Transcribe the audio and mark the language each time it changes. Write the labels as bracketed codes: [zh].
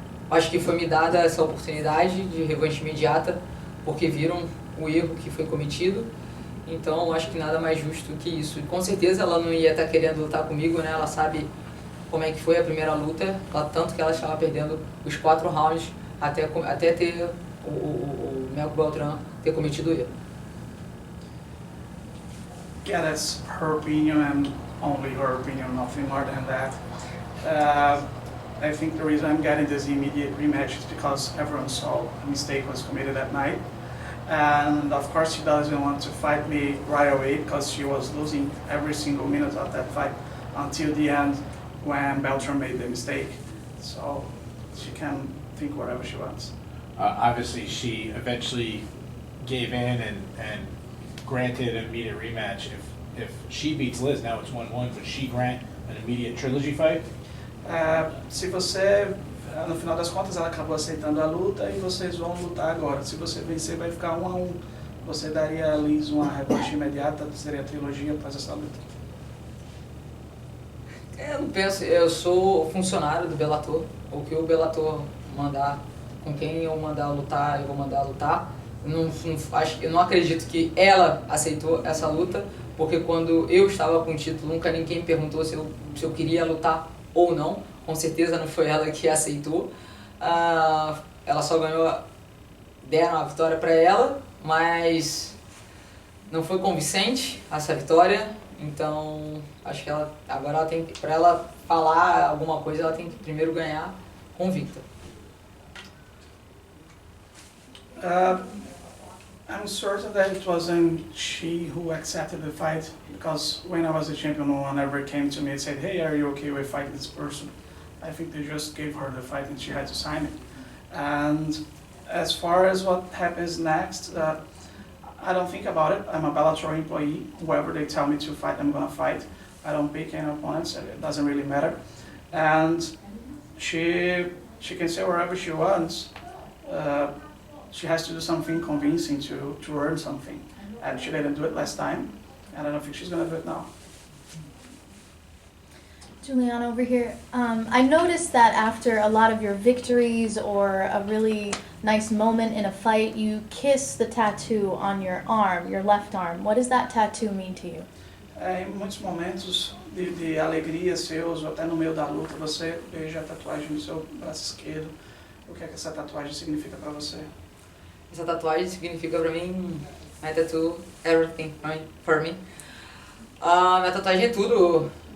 [pt] Acho que foi me dada essa oportunidade de revanche imediata porque viram o erro que foi cometido, então acho que nada mais justo que isso. E com certeza ela não ia estar querendo lutar comigo, né? Ela sabe como é que foi a primeira luta, tanto que ela estava perdendo os 4 rounds até ter o Melco Beltrán ter cometido o erro. [en] Yeah, that's her opinion and only her opinion, nothing more than that. I think the reason I'm getting this immediate rematch is because everyone saw a mistake was committed that night. And of course she doesn't want to fight me right away because she was losing every single minute of that fight until the end when Beltran made the mistake. So she can think whatever she wants. Obviously, she eventually gave in and granted an immediate rematch. If she beats Liz, now it's 1-1, would she grant an immediate trilogy fight? [pt] Se você, no final das contas, ela acabou aceitando a luta e vocês vão lutar agora. Se você vencer, vai ficar 1-1. Você daria a Liz uma revanche imediata? Seria a trilogia após essa luta? Eu não penso, eu sou funcionário do Bellator. O que o Bellator mandar, com quem eu mandar lutar, eu vou mandar lutar. Eu não acredito que ela aceitou essa luta, porque quando eu estava com o título, nunca ninguém perguntou se eu queria lutar ou não. Com certeza não foi ela que aceitou. Ela só ganhou, deram a vitória para ela, mas não foi convincente essa vitória. Então, acho que agora ela tem, para ela falar alguma coisa, ela tem que primeiro ganhar convicta. [en] I'm certain that it wasn't she who accepted the fight, because when I was a champion, no one ever came to me and said, hey, are you okay with fighting this person? I think they just gave her the fight and she had to sign it. And as far as what happens next, I don't think about it. I'm a Bellator employee. Whoever they tell me to fight, I'm gonna fight. I don't pick any opponents, it doesn't really matter. And she can say wherever she wants. She has to do something convincing to earn something. And she didn't do it last time, and I don't think she's gonna do it now. Juliana, over here. I noticed that after a lot of your victories or a really nice moment in a fight, you kiss the tattoo on your arm, your left arm. What does that tattoo mean to you? [pt] Em muitos momentos de alegria seus, ou até no meio da luta, você beija a tatuagem no seu braço esquerdo. O que é que essa tatuagem significa para você? Essa tatuagem significa pra mim, [en] my tattoo, everything for me. [pt] Minha tatuagem é tudo.